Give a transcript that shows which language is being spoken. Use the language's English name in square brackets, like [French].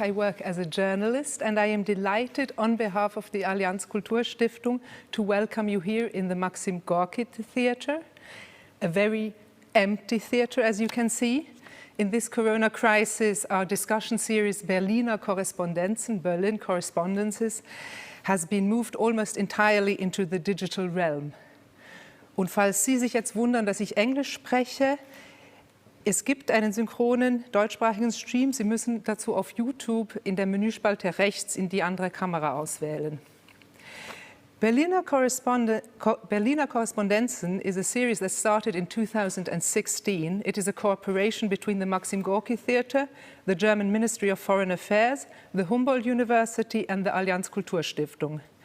[English] I work as a journalist, and I am delighted on behalf of the Allianz Kulturstiftung to welcome you here in the Maxim Gorki Theatre, a very empty theatre, as you can see. In this corona crisis, our discussion series Berliner Korrespondenzen, Berlin Correspondences, has been moved almost entirely into the digital realm. [German] Und falls Sie sich jetzt wundern, dass ich Englisch spreche, es gibt einen synchronen deutschsprachigen Stream. Sie müssen dazu auf YouTube in der Menüspalte rechts in die andere Kamera auswählen. [English] Berliner Korrespondenzen is a series that started in 2016. It is a cooperation between the Maxim Gorki Theatre, the German Ministry of Foreign Affairs, the Humboldt University and the Allianz Kulturstiftung.